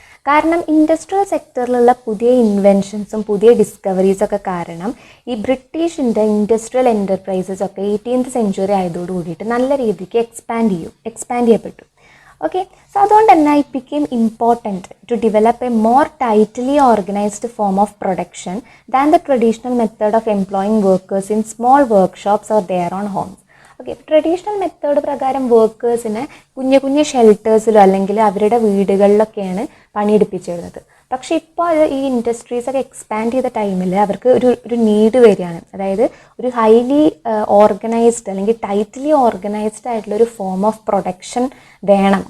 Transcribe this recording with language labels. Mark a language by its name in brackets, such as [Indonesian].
[Malayalam] കാരണം ഇൻഡസ്ട്രിയൽ സെക്ടറിലുള്ള പുതിയ ഇൻവെൻഷൻസും പുതിയ ഡിസ്കവറീസ് ഒക്കെ കാരണം ഈ ബ്രിട്ടീഷിൻ്റെ ഇൻഡസ്ട്രിയൽ എൻ്റർപ്രൈസസ് ഒക്കെ 18th സെഞ്ച്വറി ആയതോട് കൂടിയിട്ട് നല്ല രീതിക്ക് എക്സ്പാൻഡ് ചെയ്യപ്പെട്ടു. [English] Okay, so it became important to develop a more tightly organized form of production than the traditional method of employing workers in small workshops or their own homes. [Malayalam] Okay, traditional method പ്രകാരം വർക്കേഴ്സിനെ കുഞ്ഞു ഷെൽട്ടേഴ്സിലോ അല്ലെങ്കിൽ അവരുടെ വീടുകളിലൊക്കെയാണ് പണിയെടുപ്പിച്ചിരുന്നത്. പക്ഷേ ഇപ്പോൾ ഈ ഇൻഡസ്ട്രീസൊക്കെ expand ചെയ്ത ടൈമിൽ അവർക്ക് ഒരു നീഡ് വരികയാണ്. അതായത് ഒരു ഹൈലി ഓർഗനൈസ്ഡ് അല്ലെങ്കിൽ ടൈറ്റ്ലി ഓർഗനൈസ്ഡ് ആയിട്ടുള്ള ഒരു ഫോം ഓഫ് പ്രൊഡക്ഷൻ വേണം.